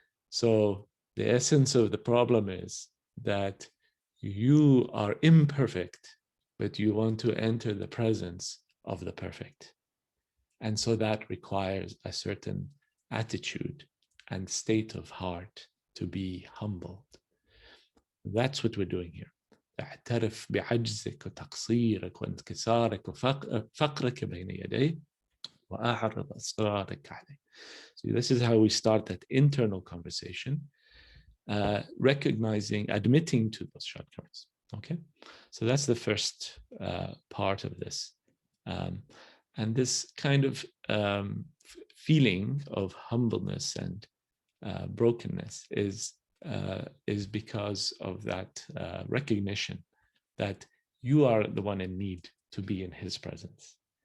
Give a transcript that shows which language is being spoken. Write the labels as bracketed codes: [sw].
[en] So the essence of the problem is that you are imperfect, but you want to enter the presence of the perfect. And so that requires a certain attitude and state of heart to be humbled. That's what we're doing here. [ar] اعترف بعجزك وتقصيرك وانكسارك وفقرك بين يديه وأعرض أسرارك عليه. [en] So this is how we start that internal conversation, recognizing, admitting to those shortcomings. Okay, so that's the first part of this, and this kind of feeling of humbleness and brokenness is because of that recognition that you are the one in need to be in his presence.